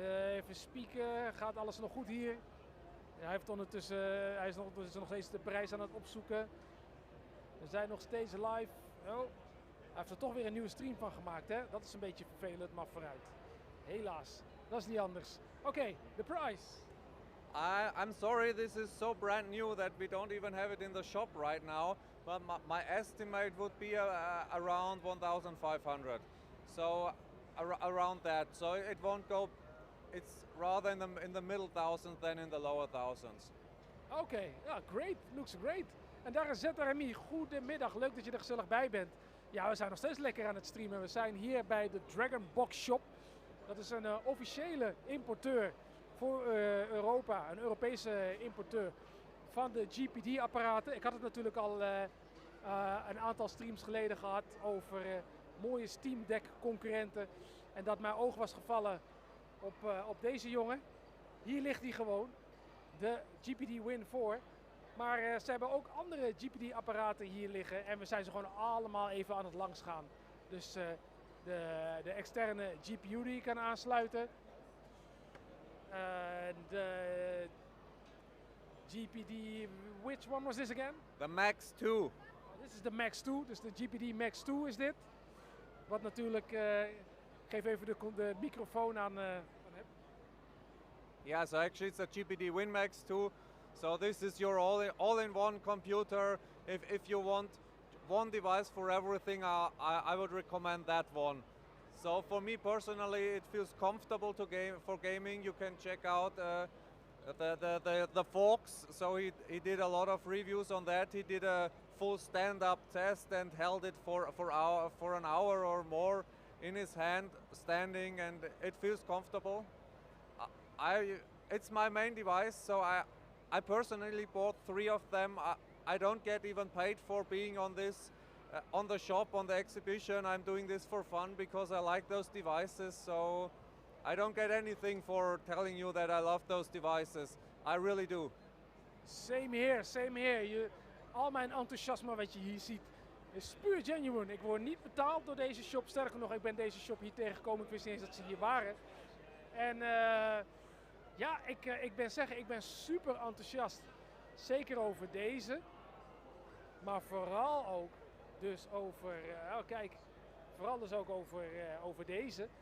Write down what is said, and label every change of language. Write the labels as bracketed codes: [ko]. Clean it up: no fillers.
[nl] Even spieken, gaat alles nog goed hier? Ja, hij is ondertussen nog steeds de prijs aan het opzoeken. We zijn nog steeds live. Oh, hij heeft er toch weer een nieuwe stream van gemaakt, hè? Dat is een beetje vervelend, maar vooruit. Helaas, dat is niet anders. Oké, de price. [en] I'm sorry, this is so brand new that we don't even have it in the shop right now. But my estimate would be around 1,500. So around that. So it won't go. It's rather in the middle thousands than in the lower thousands. Okay, yeah, great. Looks great. [nl] En daar is ZRMI. Goedemiddag, leuk dat je er gezellig bij bent. Ja, we zijn nog steeds lekker aan het streamen. We zijn hier bij de Dragonbox Shop. Dat is een officiële importeur voor Europa, een Europese importeur van de GPD-apparaten. Ik had het natuurlijk al een aantal streams geleden gehad over mooie Steamdeck concurrenten. En dat mijn oog was gevallen op deze jongen. Hier ligt hij gewoon, de GPD Win 4. Maar ze hebben ook andere GPD-apparaten hier liggen en we zijn ze gewoon allemaal even aan het langs gaan. Dus de externe GPU die je kan aansluiten. [en] De GPD, which one was this again? The Max 2. [nl] Dit is de Max 2, dus de GPD Max 2 is dit. Wat natuurlijk, geef even de microfoon aan hem. [en] Yeah, so actually it's a GPD Win Max 2. So this is your all-in-one computer. If you want one device for everything, I would recommend that one. So for me personally, it feels comfortable to for gaming. You can check out the Fox. So he did a lot of reviews on that. He did a full stand-up test and held it for an hour or more in his hand, standing, and it feels comfortable. It's my main device, so I personally bought 3 of them. I don't get even paid for being on this, on the shop, on the exhibition. I'm doing this for fun because I like those devices, so I don't get anything for telling you that I love those devices. I really do. Same here, same here. [nl] Al mijn enthousiasme wat je hier ziet is puur genuine. Ik word niet betaald door deze shop. Sterker nog, ik ben deze shop hier tegengekomen. Ik wist niet eens dat ze hier waren. En ja, ik ben super enthousiast. Zeker over deze. Maar vooral ook dus over, kijk, vooral dus ook over deze.